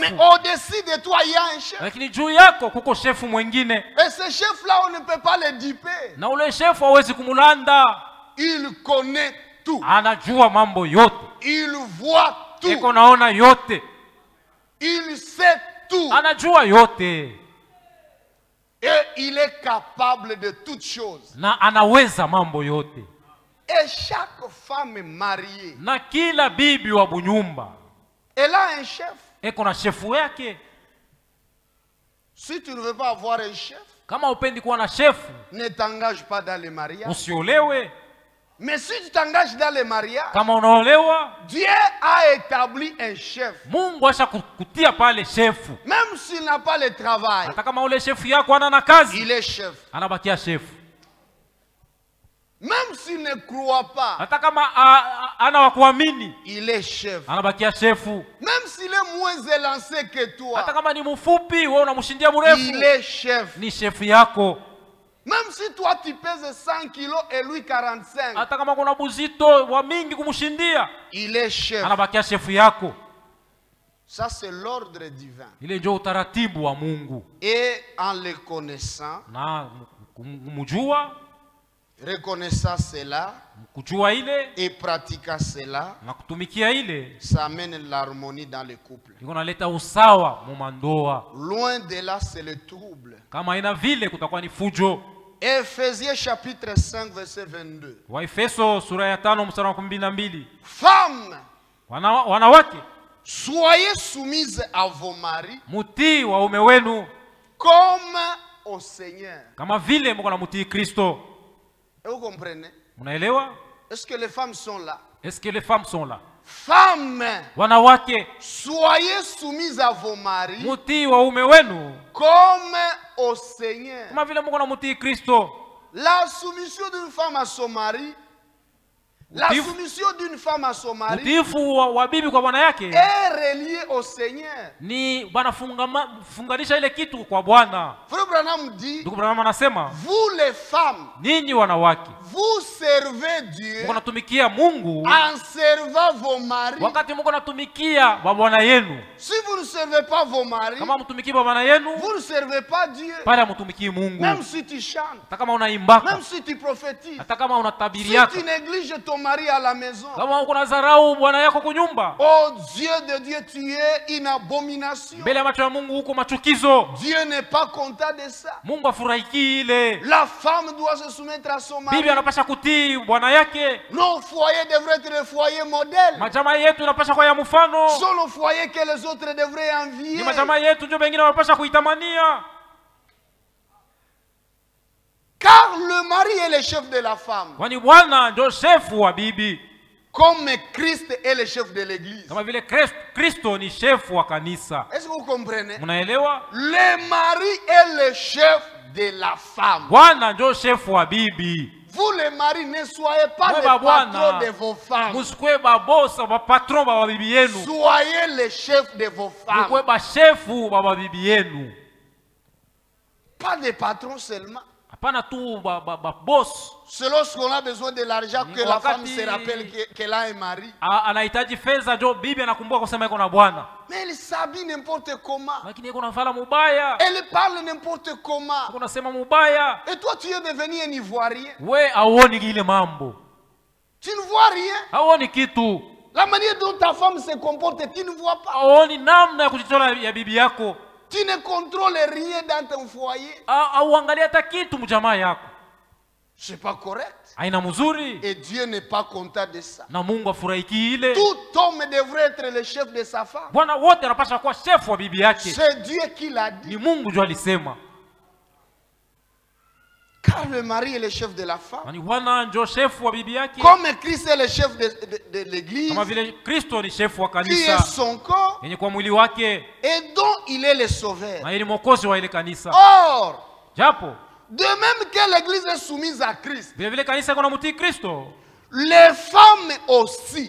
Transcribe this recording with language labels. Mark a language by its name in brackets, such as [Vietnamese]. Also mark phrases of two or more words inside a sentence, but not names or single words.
[French] mais au-dessus de toi il y a un chef. [Swahili] lakini juu yako kuko shefu mwingine, [French] Et ce chef-là, on ne peut pas le duper. [Swahili] na ule shefu hawezi kumulanda. [French] Il connaît tout. [Swahili] Anajua mambo yote, [French] Il voit tout. [Swahili] eko naona yote, [French] Il sait tout. [Swahili] anajua yote, [French] Et il est capable de toutes choses. [Swahili] na anaweza mambo yote. [French] Et chaque femme mariée, [Swahili] na kila bibi wa bunyumba [French] elle a un chef. [Swahili] eko na shefu yake. [French] Si tu ne veux pas avoir un chef, [Swahili] Kama upendi kuwa na shefu, [French] ne t'engage pas dans les mariages. [Swahili] usiolewe. [French] Mais si tu t'engages dans les mariages, [Swahili] Kama unaolewa, [French] Dieu a établi un chef. [Swahili] Mungu asha kutia pale shefu. [French] Même s'il n'a pas le travail, [Swahili] Hata kama ule shefu yako ana na kazi, [French] il est chef. [Swahili] anabakia shefu. [French] Même s'il ne croit pas, [Swahili] Hata kama ana wa kuamini, [French] il est chef. [Swahili] anabakia shefu. [French] Même s'il est moins élancé que toi, [Swahili] Hata kama ni mfupi, wewe unamshindia mrefu, [French] il est chef. [Swahili] ni shefu yako. [French] Même si toi tu pèses 100 kilos et lui 45, [Swahili] Hata kama kuna buzito wa mingi kumshindia, [French] il est chef. [Swahili] anabakia shefu yako. [French] Ça c'est l'ordre divin. [Swahili] Ile ndio utaratibu wa Mungu. [French] Et en le connaissant, [Swahili] Na kumjua, [French] reconnaissant cela [Swahili] kujua ile [French] et pratiquant cela, [Swahili] na kutumikia ile, [French] ça amène l'harmonie dans le couple. [Swahili] iko naleta usawa mu mandoa. [French] Loin de là, c'est le trouble. [Swahili] Kama ina vile kutakuwa ni fujo. [French] Ephésiens chapitre 5 verset 22. [Swahili] Waefeso sura ya 5 mstari wa 12. [French] Femmes, [Swahili] Wanawake, [French] soyez soumises à vos maris [Swahili] mutii waume wenu [French] comme au Seigneur. [Swahili] kama vile mko na mutii Kristo. [French] Et vous comprenez? [Swahili] Mnaelewa? [French] Est-ce que les femmes sont là? Est-ce que les femmes sont là? Femmes, [Swahili] Wanawake, [French] soyez soumises à vos maris [Swahili] mutii waume wenu [French] comme au Seigneur. [Swahili] kama vile mko na mutii Kristo. [French] La soumission d'une femme à son mari, la [Swahili] Utiifu- [French] soumission d'une femme à son mari [Swahili] Utiifu wa bibi kwa bwana yake [French] est reliée au Seigneur. [Swahili] ni funganisha ile kitu kwa Bwana. [French] Frère Branham dit, [Swahili] Ndugu Branham anasema, [French] vous les femmes, [Swahili] ninyi wanawake [French] vous servez Dieu [Swahili] mko natumikia Mungu [French] en servant vos maris. [Swahili] wakati mko natumikia bwana yenu. [French] Si vous ne servez pas vos maris, [Swahili] Kama mtumikii bwana yenu, [French] vous ne servez pas Dieu. [Swahili] pale mtumikii Mungu. [French] Même si tu chantes, [Swahili] Hata kama unaimbaka, [French] même si tu prophétises, [Swahili] hata kama unatabiri [French] si [Swahili] yako, [French] tu négliges ton mari à la maison, [Swahili] kama uko na dharau bwana yako kunyumba, [French] oh Dieu de Dieu, tu es une abomination. [Swahili] mbele ya macho ya Mungu huko machukizo. [French] Dieu n'est pas content de ça. [Swahili] Mungu afurahiki ile. [French] La femme doit se soumettre à son mari. [Swahili] Bibi anapasha kutii bwana yake. [French] Nos foyers devraient être des foyers modèles. [Swahili] Majamaa yetu inapasha kwa ya mfano. [French] Ce sont nos foyers que les autres devraient envier. [Swahili] Ni majamaa yetu ndio wengine wanapasha kuitamania. [French] Car le mari est le chef de la femme. [Swahili] Kwani bwana ndio shefu wa bibi. [French] Comme Christ est le chef de l'église. [Swahili] Kama vile Kristo ni shefu wa kanisa. [French] Est-ce que vous comprenez? [Swahili] Mnaelewa? [French] Le mari est le chef de la femme. [Swahili] Bwana ndio shefu wa bibi. [French] Vous les maris, ne soyez pas [Swahili] Mwe [French] les patrons de vos femmes. [Swahili] Musikwe ba boss ba patron ba bibi yenu. [French] Soyez les chefs de vos femmes. [Swahili] Mukwe ba shefu ba bibi yenu. [French] Pas des patrons seulement. [Swahili] Hapana tu ba boss. [French] C'est lorsqu'on a besoin de l'argent que la femme se rappelle qu'elle a un mari. [Swahili] Anahitaji fedha ndio bibi anakumbuka kusema iko na bwana. [French] Mais elle s'habille n'importe comment. [Swahili] Lakini iko na vala mubaya. [French] Elle parle n'importe comment. [Swahili] Iko nasema mubaya. [French] Et toi, tu es devenu un Ivoirien. [Swahili] We auoni ile mambo. [French] Tu ne vois rien. [Swahili] Auoni kitu. [French] La manière dont ta femme se comporte, tu ne vois pas. [Swahili] Auoni namna ya kujitola ya bibi yako. [French] Tu ne contrôles rien dans ton foyer. [Swahili] Auangalia hata kitu mjamaa yako. [French] C'est pas correct. [Swahili] Haina mzuri. [French] Et Dieu n'est pas content de ça. [Swahili] Na Mungu afurahiki ile. [French] Tout homme devrait être le chef de sa femme. [Swahili] Bwana wote anapaswa kuwa shefu wa bibi yake. [French] C'est Dieu qui l'a dit. [Swahili] Ni Mungu ndio alisema. [French] Car le mari est le chef de la femme. [Swahili] Ni Bwana ndio shefu wa bibi yake. [French] Comme Christ est le chef de l'église. [Swahili] Kama vile Kristo ni shefu wa [French] Qui [Swahili] kanisa. [French] est son corps. [Swahili] Yenye kwa mwili wake. [French] Et dont il est le sauveur. [Swahili] Na yeye ni mwokozi wa ile kanisa. [French] Or, [Swahili] Japo [French] de même que l'église est soumise à Christ, [Swahili] vile vile kanisa kuna mtii Kristo. [French] les femmes aussi